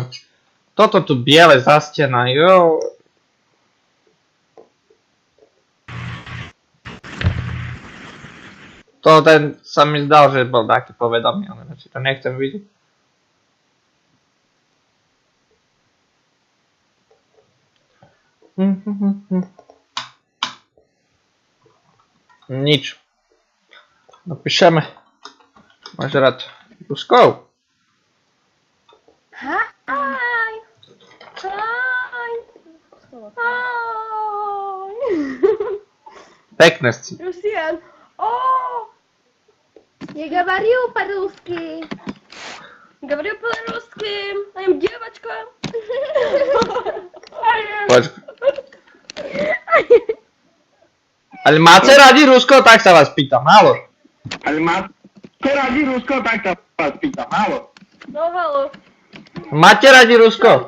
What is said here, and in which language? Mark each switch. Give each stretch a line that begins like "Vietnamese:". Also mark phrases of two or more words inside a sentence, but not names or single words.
Slovak: Toto tu biele zastena, jo. To ten sa mi zdal, že bol taký povedomý, ale či to nechcem vidieť. Nič. Napíšeme. Máš rád Ruskov? Hi. Hi. Hi. Pekné si. Lucian.
Russian: О! Я говорю по-русски. Говорю по-русски. I'm девочка.
Slovak: Počkaj. Ale máte radi Rusko? Tak sa vás pýtam, málo. Ale máte radi Rusko, tak sa vás pýtam, málo. No halo. Máte radi Rusko?